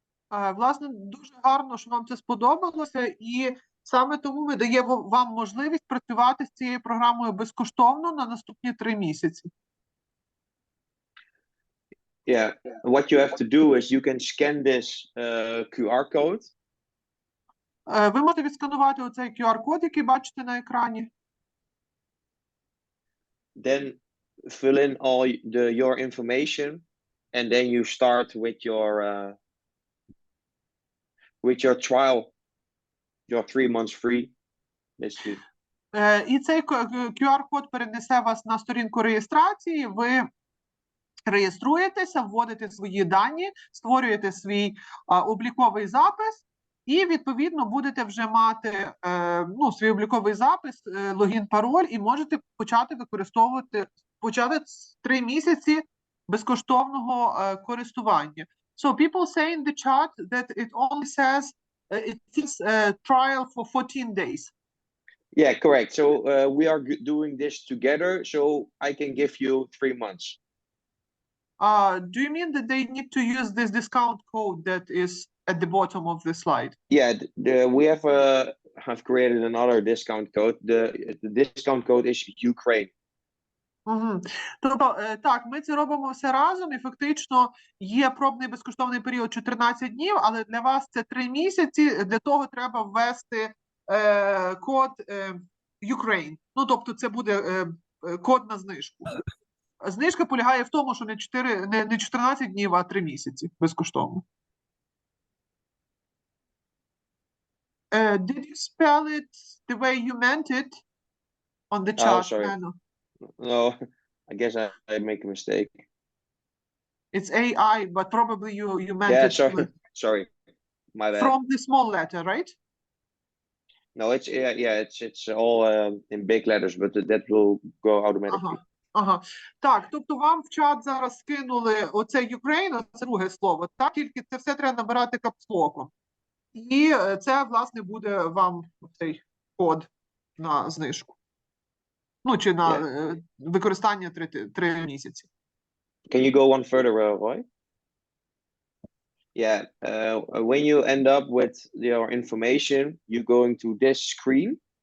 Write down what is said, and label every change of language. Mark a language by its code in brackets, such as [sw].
[uk] Власне, дуже гарно, що вам це сподобалося, і саме тому ми даємо вам можливість працювати з цією програмою безкоштовно на наступні 3 місяці. [en] Yeah, what you have to do is you can scan this QR code. [uk] Ви можете відсканувати оцей QR-код, який бачите на екрані. [en] Then fill in all your information, and then you start with your trial, your 3 months free. Basically. [uk] І цей QR-код перенесе вас на сторінку реєстрації. Ви реєструєтеся, вводите свої дані, створюєте свій обліковий запис, і, відповідно, будете вже мати свій обліковий запис, логін, пароль, і можете почати використовувати, 3 місяці безкоштовного користування. [en] So people say in the chat that it only says it is a trial for 14 days. Yeah, correct. So we are doing this together, so I can give you 3 months. Do you mean that they need to use this discount code that is at the bottom of the slide? Yeah, we have created another discount code. The discount code is Ukraine. [uk] Тобто, так, ми це робимо все разом, і фактично є пробний безкоштовний період 14 днів, але для вас це 3 місяці, для того треба ввести код Ukraine. Ну, тобто це буде код на знижку. Знижка полягає в тому, що не 14 днів, а 3 місяці безкоштовно. [en] Did you spell it the way you meant it on the chart? Oh, sorry. No, I guess I make a mistake. It's AI, but probably you meant it. Sorry, my bad. From the small letter, right? No, it's all in big letters, but that will go automatically. [uk] Так, тобто вам в чат зараз скинули оце Ukraine, це друге слово, так? Тільки це все треба набирати капслоком. І це, власне, буде вам цей код на знижку. Ну, чи на використання 3 місяці. [en] Can you go one further, Roy? Yeah, when you end up with your information, you're going to this screen.